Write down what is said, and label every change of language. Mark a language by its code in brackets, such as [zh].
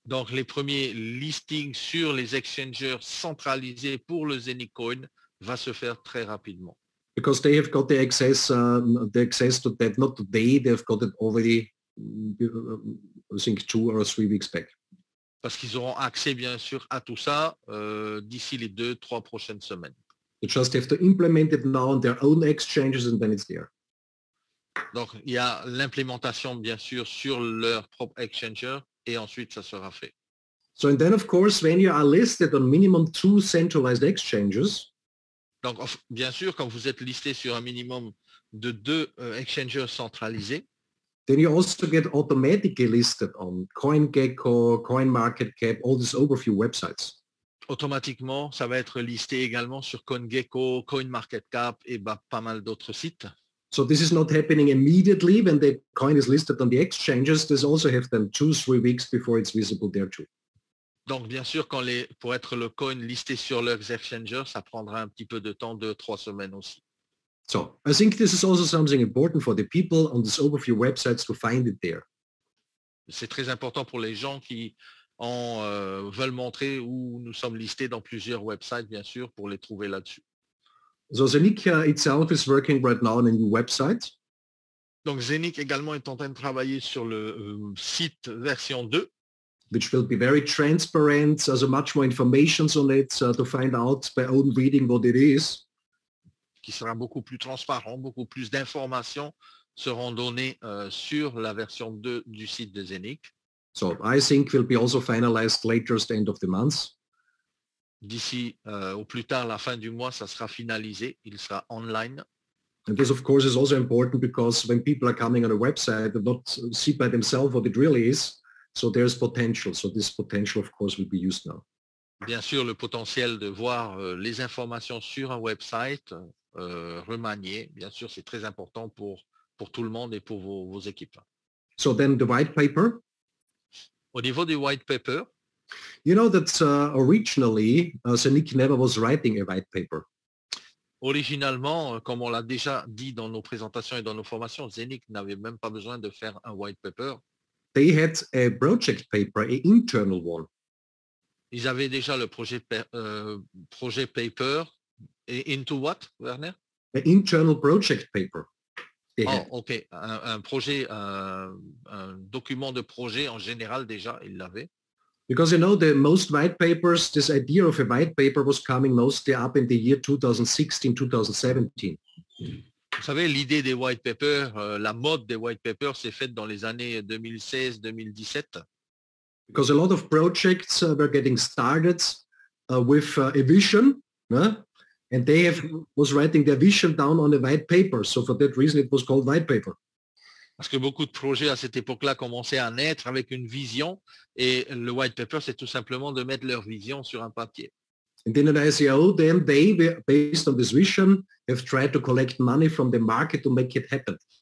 [fr] Donc les premiers listings sur les exchangers centralisés pour le Zenic Coin va se faire très rapidement. [en] Because they have got the access to that, not today, they've got it already, I think 2 or 3 weeks back. [fr] Parce qu'ils auront accès bien sûr à tout ça d'ici les 2-3 prochaines semaines. [en] They just have to implement it now on their own exchanges and then it's there. [fr] Donc il y a l'implémentation bien sûr sur leur propre exchanger et ensuite ça sera fait. [en] So and then of course when you are listed on minimum 2 centralized exchanges, [fr] donc bien sûr quand vous êtes listé sur un minimum de 2 exchangers centralisés, [en] then you also get automatically listed on CoinGecko, CoinMarketCap, all these overview websites. [fr] Automatiquement ça va être listé également sur CoinGecko, CoinMarketCap et pas mal d'autres sites. [en] So this is not happening immediately when the coin is listed on the exchanges. This also have them 2-3 weeks before it's visible there too. [fr] Donc bien sûr, pour être le coin listé sur leurs exchangers, ça prendra un petit peu de temps, 2-3 semaines aussi. [en] So I think this is also something important for the people on these overview websites to find it there. [fr] C'est très important pour les gens qui veulent montrer où nous sommes listés dans plusieurs websites, bien sûr, pour les trouver là-dessus. [en] So Zenic itself is working right now on a new website. [fr] Donc Zenic également est en train de travailler sur le site version 2. [en] Which will be very transparent, so much more information on it to find out by own reading what it is. [fr] Qui sera beaucoup plus transparent, beaucoup plus d'informations seront données sur la version 2 du site de Zenic. [en] So I think will be also finalized later at the end of the month. [fr] D'ici au plus tard la fin du mois, ça sera finalisé, il sera online. [en] And this of course is also important because when people are coming on a website, they not see by themselves what it really is. So there's potential. So this potential of course will be used now. [fr] Bien sûr, le potentiel de voir les informations sur un website remanié, bien sûr, c'est très important pour tout le monde et pour vos équipes. [en] So then the white paper. [fr] Au niveau du white paper, [en] you know that originally Zenic never was writing a white paper. [fr] Originalement, comme on l'a déjà dit dans nos présentations et dans nos formations, Zenic n'avait même pas besoin de faire un white paper. [en] They had a project paper, an internal one. [fr] Ils avaient déjà le projet paper. Et [en] into what, Werner? An internal project paper. Ok. [fr] Un projet, un document de projet en général déjà, ils l'avaient. [en] Because you know the most white papers, this idea of a white paper was coming mostly up in the year 2016, 2017. [fr] Vous savez, l'idée des white papers, la mode des white papers s'est faite dans les années 2016-2017. [en] Because a lot of projects were getting started with a vision, and they was writing their vision down on a white paper. So for that reason, it was called white paper. [fr] Parce que beaucoup de projets à cette époque-là commençaient à naître avec une vision et le white paper, c'est tout simplement de mettre leur vision sur un papier. [en] And then at ICO, then they, based on this vision, have tried to collect money from the market to make it happen.